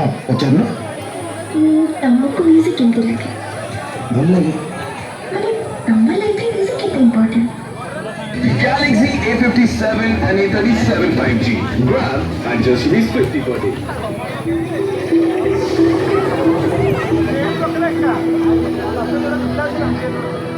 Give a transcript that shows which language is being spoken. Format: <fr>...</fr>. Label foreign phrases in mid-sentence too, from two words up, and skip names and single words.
<spv>ଅଚାନକ ତମକୁ म्यूजिक କେମତି ଲାଗେ ଭଲ ଲାଗେ माने तम लाइफ रे म्यूजिक केते इंपोर्टेंट</spv> <en>Galaxy A57 and A37 5G. Grab at just rupees 50 per day. Gracias.</en>